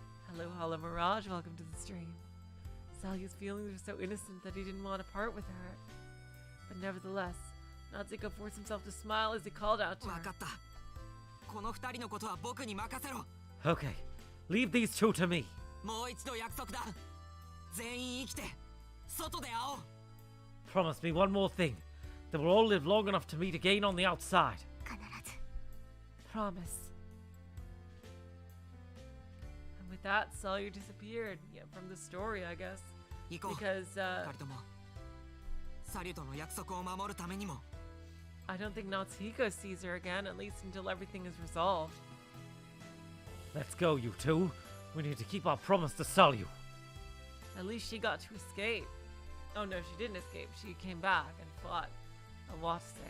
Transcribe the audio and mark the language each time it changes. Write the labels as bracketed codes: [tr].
[en] Hello, Hala Mirage, welcome to the stream. Salyu's feelings were so innocent that he didn't want to part with her. But nevertheless, Natsuko forced himself to smile as he called out to her. [ja] わかった。この二人のことは僕に任せろ。 [en] Okay, leave these two to me. [ja] もう一度約束だ。全員生きて外で会おう。 [en] Promise me one more thing. That we'll all live long enough to meet again on the outside. [ja] 必ず [en] Promise. And with that, Sawyer disappeared. Yeah, from the story, I guess. [ja] 行こう。 [en] Because [ja] 二人ともサリューとの約束を守るためにも。 [en] I don't think Natsuhiko sees her again, at least until everything is resolved. Let's go, you two. We need to keep our promise to Salyu. At least she got to escape. Oh no, she didn't escape. She came back and fought Awase.